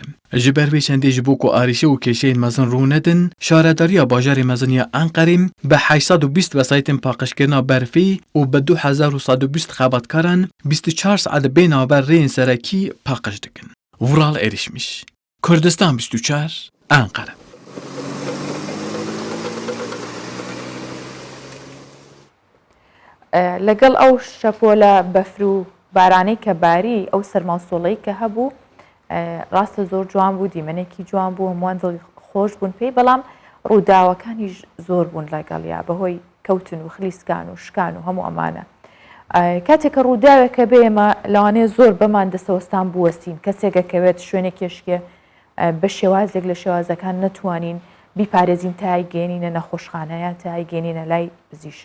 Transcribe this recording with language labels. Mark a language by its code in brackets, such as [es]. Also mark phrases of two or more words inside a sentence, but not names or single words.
[ku] Ji ber vê çendê ji bo ku arîşe û kêşeyên mezin rû nedin, şaredariya bajarê mezin ya Enqerê bi 820 wesayetên paqijkirina berfê û bi 2120 xebatkaran 24 saet bênavber rêyên serekî paqij dikin. Vural erişmiş. Kurdistan 24 Enqere. [ckb] لەگەڵ ئەو شەپۆلە بەفر و بارانەی کە باری ئەو سەرماسۆڵەی کە هەبوو ڕاستە زۆر جوان بوو دیمەنێکی جوان بوو هەمووان دڵی خۆش بوون پێی بەڵام ڕووداوەکانی زۆر بوون لەگەڵیا بەهۆی کەوتن و خلیسکان و شکان و هەموو ئەمانە کاتێک کە ڕووداوێکە بێمە لەوانەیە زۆر بەمان دەستەوەستان بوەستین کەسێکەکەوێت شوێنێک کێشکێ بە شێوازێک لە شێوازەکان نەتوانین بیپارێزین تای گەێنینە نەخۆشخانەیە تای گەێنینە لای پزیشک.